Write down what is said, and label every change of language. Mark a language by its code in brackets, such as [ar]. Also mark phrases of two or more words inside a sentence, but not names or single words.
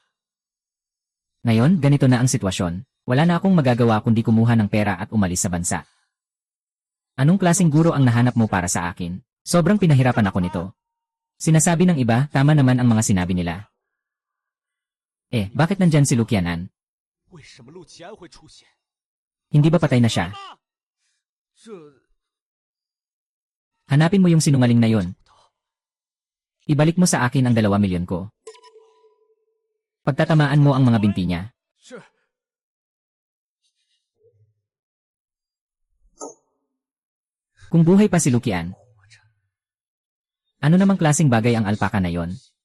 [tl] Ngayon, ganito na ang sitwasyon. Wala na akong magagawa kundi kumuha ng pera at umalis sa bansa. Anong klaseng guro ang nahanap mo para sa akin? Sobrang pinahirapan ako nito. Sinasabi ng iba, tama naman ang mga sinabi nila. Bakit nandyan si Lukian-an? [zh] 为什么陆奇安会出现？ [tl] Hindi ba patay na siya? [zh] 这 [tl] Hanapin mo yung sinungaling na yon. Ibalik mo sa akin ang 2 milyon ko. Pagtatamaan mo ang mga binti niya. [zh] 是 [tl] Kung buhay pa si Lukian, ano namang klaseng bagay ang alpaka na yon?